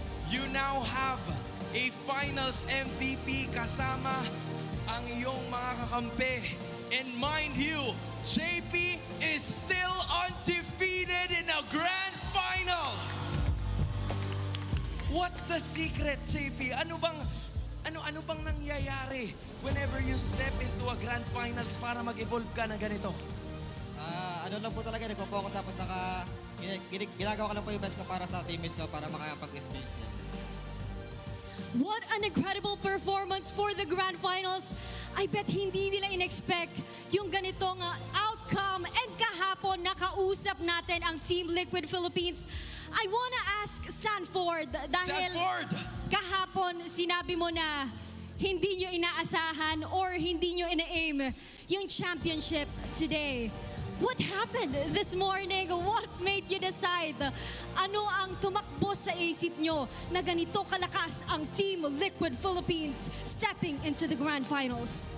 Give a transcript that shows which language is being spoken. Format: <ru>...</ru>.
<en>You now have a Finals MVP</en> <tl>kasama ang iyong mga kakampi.</tl> <en>And mind you, JP is still undefeated in a grand final. What's the secret, JP?</en> <tl>Ano bang nangyayari</tl> <en>whenever you step into a grand finals</en> <tl>para mag-evolve ka na ganito? Ano lang po talaga, nagpo-focus tapos saka ginagawa ka lang po yung best ko para sa teammates ko para makakapag-space din.</tl> <en>What an incredible performance for the Grand Finals. I bet</en> <tl>hindi nila in-expect yung ganitong outcome. And kahapon, nakausap natin ang Team Liquid Philippines.</tl> <en>I wanna ask</en> <tl>Sanford dahil kahapon sinabi mo na hindi nyo inaasahan or hindi nyo ina-aim yung championship today.</tl> <en>What happened this morning? What made you decide?</en> <tl>Ano ang tumakbo sa isip nyo na ganito kalakas ang Team Liquid Philippines</tl> <en>stepping into the Grand Finals?</en>